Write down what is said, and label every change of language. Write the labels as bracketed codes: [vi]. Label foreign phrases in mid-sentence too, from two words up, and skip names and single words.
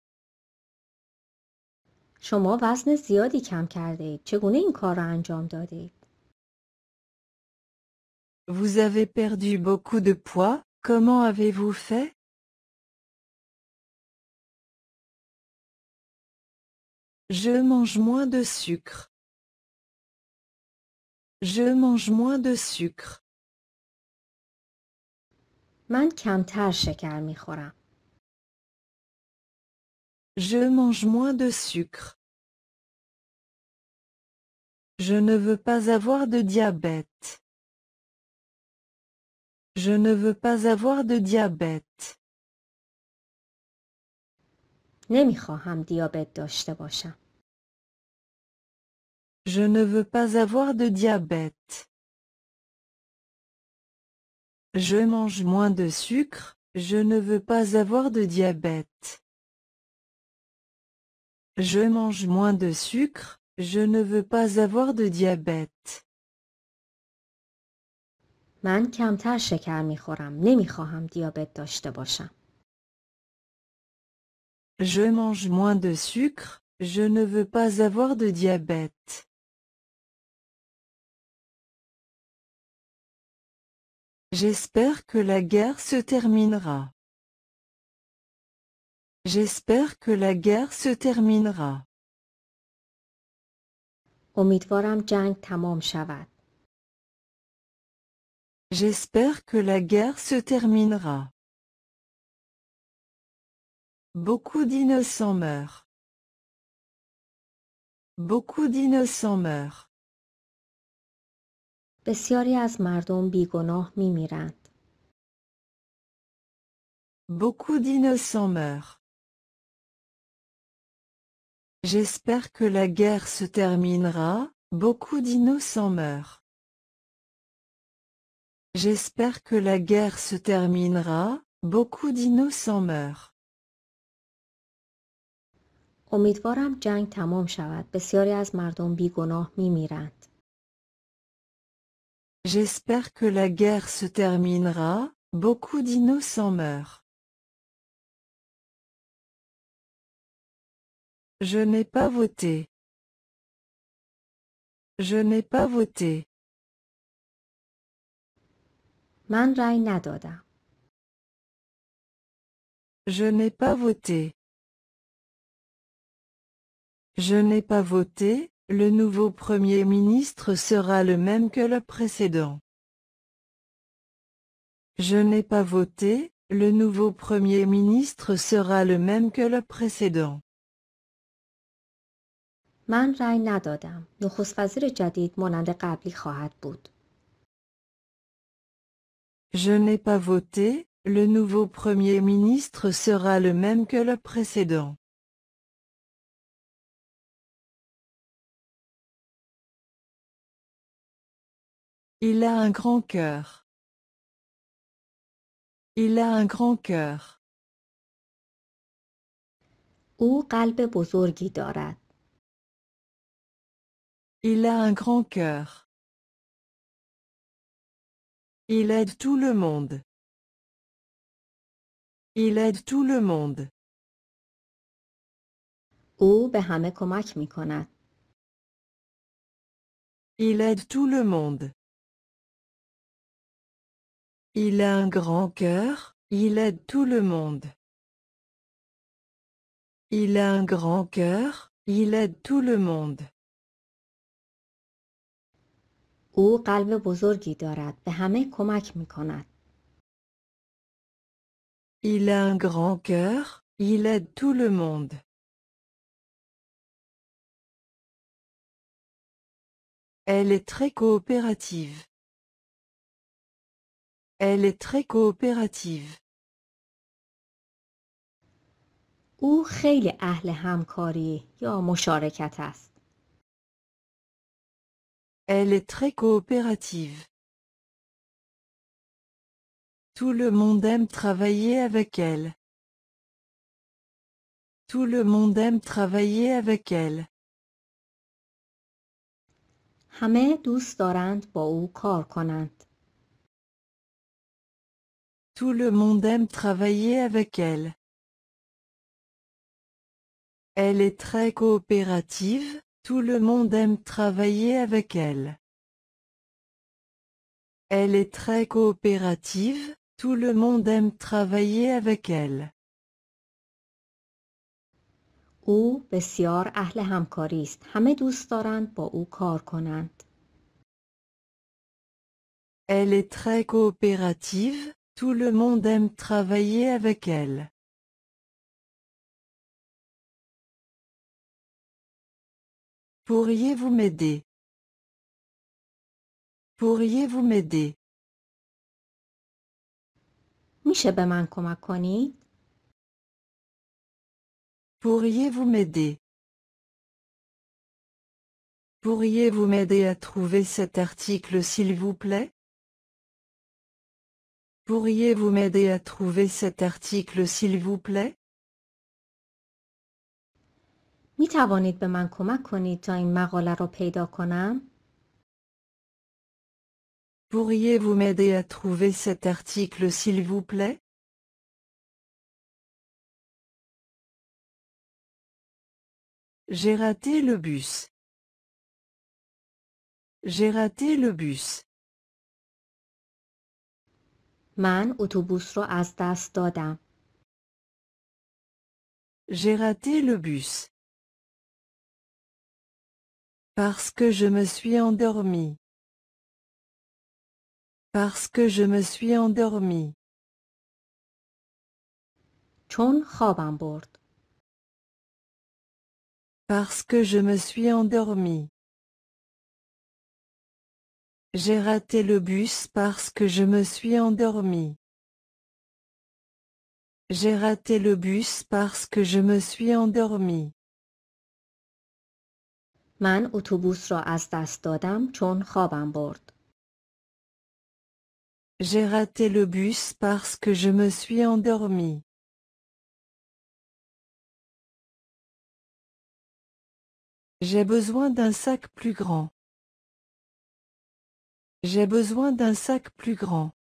[fa] شما وزن زیادی کم کرده اید. چگونه این کار را انجام دادید؟ [fr] Vous avez perdu beaucoup de poids, comment avez-vous fait? Je mange moins de sucre. Je mange moins de sucre. [fa] من کمتر شکر می خورم. [fr] Je mange moins de sucre. Je ne veux pas avoir de diabète. Je ne veux pas avoir de diabète. [fa] نمی خواهم دیابت داشته باشم. [fr] Je ne veux pas avoir de diabète. Je mange moins de sucre, je ne veux pas avoir de diabète. Je mange moins de sucre, je ne veux pas avoir de diabète. [fa] من کمتر شکر میخورم. نمیخواهم دیابت داشته باشم. [fr] Je mange moins de sucre, je ne veux pas avoir de diabète. J'espère que la guerre se terminera. J'espère que la guerre se terminera. [fa] امیدوارم جنگ تمام شود. [fr] J'espère que la guerre se terminera. Beaucoup d'innocents meurent. Beaucoup d'innocents meurent. [fa] بسیاری از مردم بیگناه میمیرند. [fr] Beaucoup d'innocents meurent. J'espère que la guerre se terminera, beaucoup d'innocents meurent. J'espère que la guerre se terminera, beaucoup d'innocents meurent. [fa] امیدوارم جنگ تمام شود. بسیاری از مردم بیگناه میمیرند. [fr] J'espère que la guerre se terminera, beaucoup d'innocents meurent. Je n'ai pas voté. Je n'ai pas voté. [fa] من رأی ندادم. [fr] Je n'ai pas voté. Je n'ai pas voté, le nouveau Premier ministre sera le même que le précédent. Je n'ai pas voté, le nouveau Premier ministre sera le même que le précédent. [fa] من رأی ندادم. نخست وزیر جدید مانند قبلی خواهد بود. [fr] Je n'ai pas voté, le nouveau Premier ministre sera le même que le précédent. Il a un grand cœur. Il a un grand cœur. [fa] او قلب بزرگی دارد. [fr] Il a un grand cœur. Il aide tout le monde. Il aide tout le monde. [fa] او به همه کمک می کند. [fr] Il aide tout le monde. Il a un grand cœur, il aide tout le monde. Il a un grand cœur, il aide tout le monde. [fa] او قلب بزرگی دارد. به همه کمک می کند. [fr] Il a un grand cœur, il aide tout le monde. Elle est très coopérative. Elle est très coopérative. [fa] او خیلی اهل همکاری یا مشارکت است. [fr] Elle est très coopérative. Tout le monde aime travailler avec elle. Tout le monde aime travailler avec elle. [fa] همه دوست دارند با او کار کنند. [fr] Tout le monde aime travailler avec elle. Elle est très coopérative, tout le monde aime travailler avec elle. Elle est très coopérative, tout le monde aime travailler avec elle. [fa] او بسیار اهل همکاری است. همه دوست دارند با او کار کنند. [fr] Elle est très coopérative, tout le monde aime travailler avec elle. Pourriez-vous m'aider? Pourriez-vous m'aider? [fa] میشه به من کمک کنید؟ [fr] Pourriez-vous m'aider? Pourriez-vous m'aider à trouver cet article s'il vous plaît? Pourriez-vous m'aider à trouver cet article s'il vous plaît? [fa] می توانید به من کمک کنید تا این مقاله را پیدا کنم؟ [fr] Pourriez-vous m'aider à trouver cet article s'il vous plaît? J'ai raté le bus. J'ai raté le bus. [fa] من اتوبوس را از دست دادم. [fr] J'ai raté le bus. Parce que je me suis endormi. Parce que je me suis endormi. [fa] چون خوابم برد. [fr] Parce que je me suis endormi. J'ai raté le bus parce que je me suis endormi. J'ai raté le bus parce que je me suis endormi. [fa] من اتوبوس را از دست دادم چون خوابم برد. [fr] J'ai raté le bus parce que je me suis endormi. J'ai besoin d'un sac plus grand. J'ai besoin d'un sac plus grand.